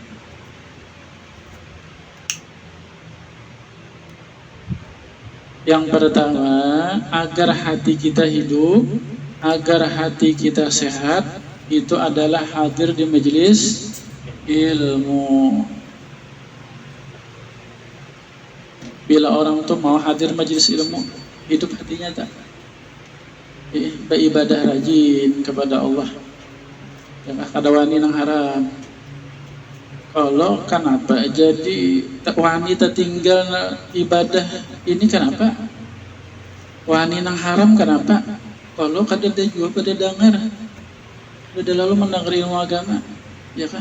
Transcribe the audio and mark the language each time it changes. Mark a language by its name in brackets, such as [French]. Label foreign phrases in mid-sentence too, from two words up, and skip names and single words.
[Indonesian] Yang pertama, agar hati kita hidup, agar hati kita sehat, itu adalah hadir di majelis ilmu. Bila orang tuh mau hadir majelis ilmu, hidup hatinya tak beribadah rajin kepada Allah. Ya, [Banjar] kada wani nang haram. [Indonesian] Kalau kenapa jadi wanita tinggal ibadah ini kenapa? [Banjar] Wani nang haram kenapa? [Indonesian] Kalau kada ada juga pada dengar, pada lalu mendengar ilmu agama, ya kan?